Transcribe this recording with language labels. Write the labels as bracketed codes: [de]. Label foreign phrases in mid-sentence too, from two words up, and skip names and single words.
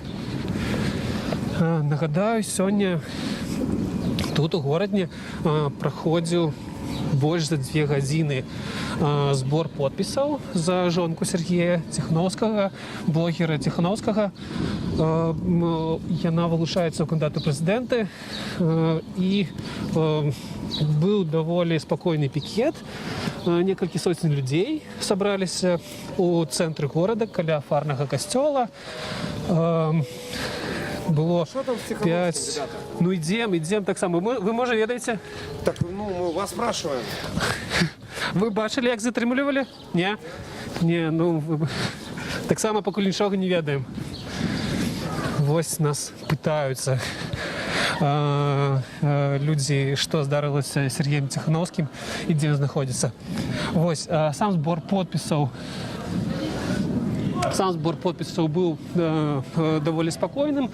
[be] Нагадаю, сёння тут у Городні праходзіў больш за 2 гадзіны збор подпісаў за жонку Сергея Тихановскага, блогера Тихановскага. Яна вылучаецца ў кандыдаты прэзідэнты, і быў даволі спакойны пікет. Некалькі соцень людзей сабраліся у цэнтры горада каля фарнага касцёла. Было 5... [ru] Ну, идем [be] так само. [ru] Вы, может, ведаете? Так, ну, мы вас спрашиваем. [be] Вы бачили, як затрымлівалі? Не, ну, так само пакуль нічога не ведаем. Вось нас пытаюцца людзі, што здарылася з Сергеем Тихановскім і дзе ён знаходзіцца. Вось, сам збор подпісаў быў даволі спакойным.